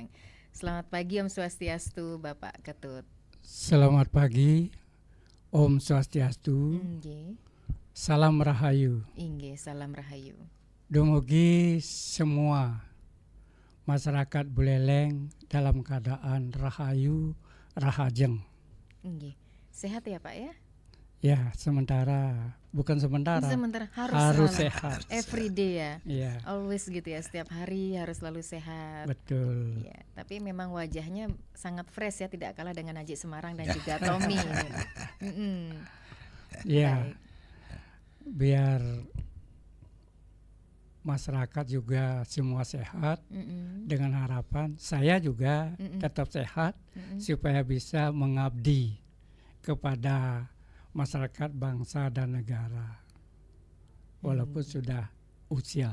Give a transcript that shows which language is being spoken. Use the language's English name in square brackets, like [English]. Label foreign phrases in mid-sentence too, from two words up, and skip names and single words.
[Indonesian] Selamat pagi [Balinese] Om Swastiastu [Indonesian] Bapak Ketut. Selamat pagi [Balinese] Om Swastiastu. [Indonesian] Salam Rahayu. Salam Rahayu. Dumugi semua masyarakat Buleleng dalam keadaan rahayu, rahajeng. Sehat ya Pak ya? Ya, bukan sementara harus sehat. [English] Every day ya. Yeah. [Indonesian] Always gitu ya, setiap hari harus selalu sehat. Betul. Ya, tapi memang wajahnya sangat fresh ya, tidak kalah dengan Aji Semarang dan juga Tommy. Ya. Biar masyarakat juga semua sehat, dengan harapan saya juga tetap sehat supaya bisa mengabdi kepada masyarakat, bangsa dan negara walaupun sudah usia.